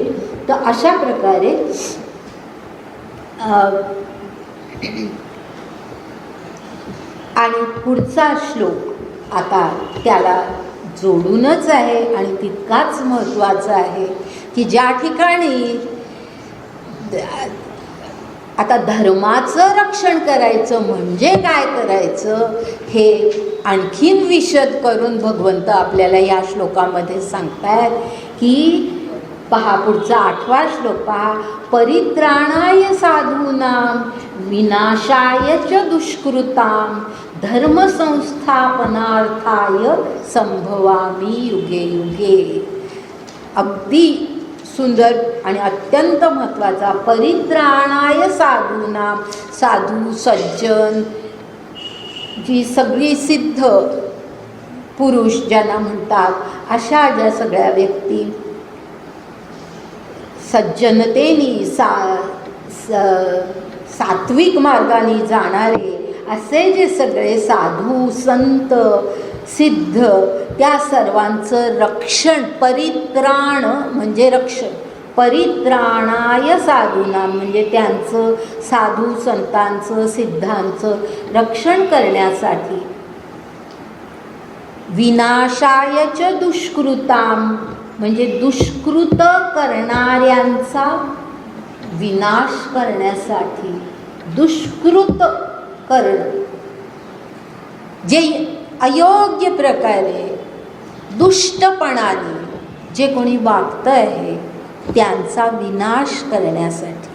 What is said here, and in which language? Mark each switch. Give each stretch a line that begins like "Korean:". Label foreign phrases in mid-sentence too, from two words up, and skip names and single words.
Marathi: तर अशा प्रकारे आणि पुढचा श्लोक आता त्याला जोडूनच आहे आणि तितकाच महत्त्वाचा आहे की ज्या ठिकाणी आता धर्माचं रक्षण करायचं म्हणजे काय करायचं हे आणखीन विशद करून भगवंत आपल्याला या श्लोकामध्ये सांगतायत. की पहा पुढचा 8वा श्लोक पहा.
Sanskrit: परित्राणाय साधूनां विनाशाय च दुष्कृतां धर्मसंस्थापनार्थाय संभवामि युगे युगे.
Marathi: अगदी सुंदर आणि अत्यंत महत्त्वाचा.
Sanskrit: परित्राणाय साधूनां,
Marathi: साधू सज्जन जी सगळी सिद्ध पुरुष ज्यांना म्हणतात अशा ज्या सगळ्या व्यक्ती सज्जनतेनी सात्विक मार्गाने जाणारे असे जे सगळे साधू संत सिद्ध त्या सर्वांचं रक्षण, परित्राण म्हणजे रक्षण,
Sanskrit: परित्राणाय साधूना
Marathi: म्हणजे त्यांचं साधू संतांचं सिद्धांचं रक्षण करण्यासाठी.
Sanskrit: विनाशाय च दुष्कृतां
Marathi: म्हणजे दुष्कृत करणाऱ्यांचा विनाश करण्यासाठी. दुष्कृत करणं जे अयोग्य प्रकारे दुष्टपणाने जे कोणी वागतं आहे त्यांचा विनाश करण्यासाठी.